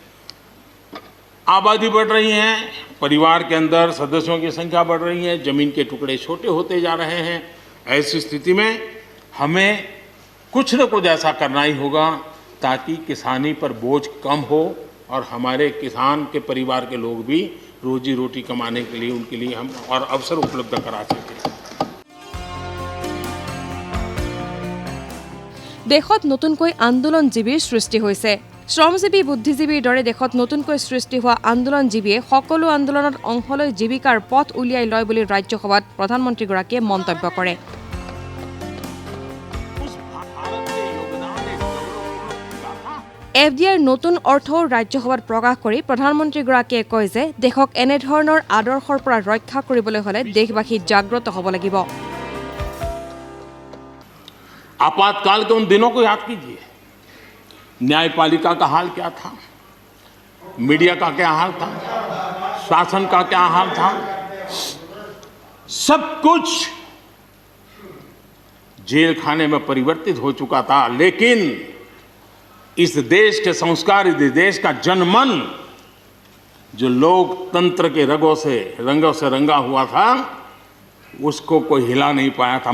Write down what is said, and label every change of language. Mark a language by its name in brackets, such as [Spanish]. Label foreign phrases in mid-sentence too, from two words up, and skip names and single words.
[Hindi] आबादी बढ़ रही है, परिवार के अंदर सदस्यों की संख्या बढ़ रही है, जमीन के टुकड़े छोटे होते जा रहे हैं। ऐसी स्थिति में हमें कुछ न कुछ ऐसा करना ही होगा ताकि किसानी पर बोझ कम हो और हमारे किसान के परिवार के लोग भी रोजी रोटी कमाने के लिए उनके लिए हम और अवसर उपलब्ध करा सकें। [Assamese] দেশত নতুনকৈ আন্দোলনজীৱীৰ সৃষ্টি হৈছে। শ্ৰমজীৱী বুদ্ধিজীৱীৰ দৰে দেশত নতুনকৈ সৃষ্টি হোৱা আন্দোলনজীৱীয়ে সকলো আন্দোলনত অংশ লৈ জীৱিকাৰ পথ উলিয়াই লয় বুলি ৰাজ্যসভাত প্ৰধানমন্ত্ৰীগৰাকীয়ে মন্তব্য কৰে। এফডিআইৰ নতুন অৰ্থও ৰাজ্যসভাত প্ৰকাশ কৰি প্ৰধানমন্ত্ৰীগৰাকীয়ে কয় যে দেশক এনেধৰণৰ আদৰ্শৰ পৰা ৰক্ষা কৰিবলৈ হ'লে দেশবাসী জাগ্ৰত হ'ব লাগিব। [Hindi] आपातकाल के उन दिनों को याद कीजिए। न्यायपालिका का हाल क्या था, मीडिया का क्या हाल था, शासन का क्या हाल था। सब कुछ जेल खाने में परिवर्तित हो चुका था, लेकिन इस देश के संस्कार, इस देश का जनमन जो लोकतंत्र के रंगों से रंगा हुआ था, उसको कोई हिला नहीं पाया था।